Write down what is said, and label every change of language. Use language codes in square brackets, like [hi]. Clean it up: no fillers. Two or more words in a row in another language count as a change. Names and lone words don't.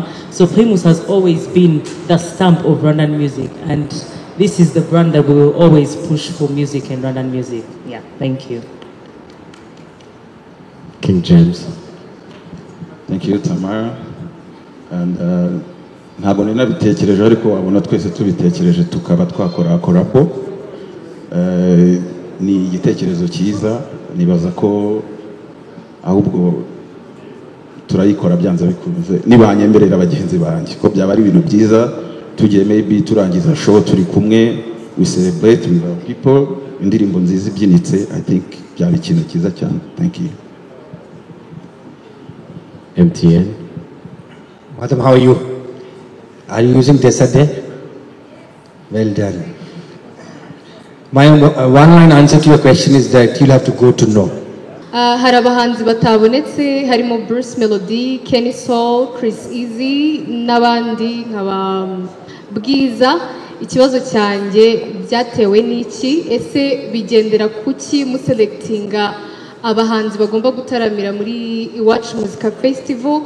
[en] So Primus has always been the stamp of Rwandan music, and this is the brand that we will always push for music and Rwandan music. Yeah, thank you. King James. Thank you, Tamara. [rw] And ntabwo ninabitekereje ariko abona twese tubitekereje tukaba twakora korabo. Ni igitekerezo cyiza, nibaza ko ahubwo turayikora byanze bikunze nibanyemberera abagenzi banjye ko byaba ari ibintu byiza. Tugiye maybe turangiza show turi kumwe, [en] we celebrate with our people, [rw] indirimbo nziza ibyinitse. [en] I think [rw] byaba ikintu cyiza cyane. [en] Thank you. MTN. Madam, how are you? Are you using Desade? Well done. My one-line answer to your question is that you'll have to go to know. [rw] Hari abahanzi batabonetse, harimo Bruce Melody, Kenny Soul, Chris Easy n'abandi nkaba Bwiza. Ikibazo cyanjye byatewe n'iki? Ese bigendera kuki muselectinga abahanzi bagomba gutaramira muri Iwacu Muzika Festival?